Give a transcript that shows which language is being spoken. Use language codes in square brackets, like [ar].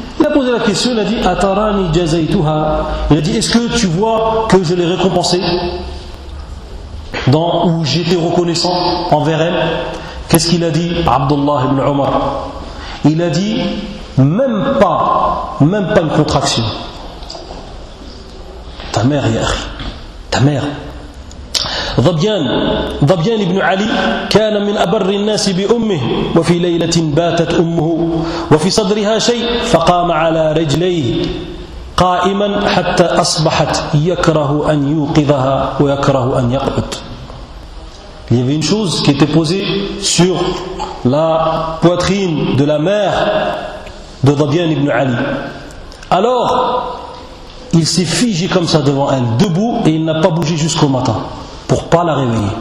[fr] Il a posé la question, il a dit [ar] atarani jazaytuha. [fr] Il a dit, est-ce que tu vois que je l'ai récompensé dans où j'étais reconnaissant envers elle? Qu'est-ce qu'il a dit Abdullah ibn Omar? Il a dit même pas une contraction. Ta mère, ya akhi. Ta mère. [ar] Dabyan ibn Ali, كان من أبر الناس بأمه وفي ليلة باتت أمه وفي صدرها شيء فقام على رجليه قائما حتى أصبحت يكره أن يوقظها ويكره أن يقعد. [fr] Il y avait une chose qui était posée sur la poitrine de la mère de Dabyan ibn Ali. Alors, il s'est figé comme ça devant elle, debout, et il n'a pas bougé jusqu'au matin, pour pas la réveiller.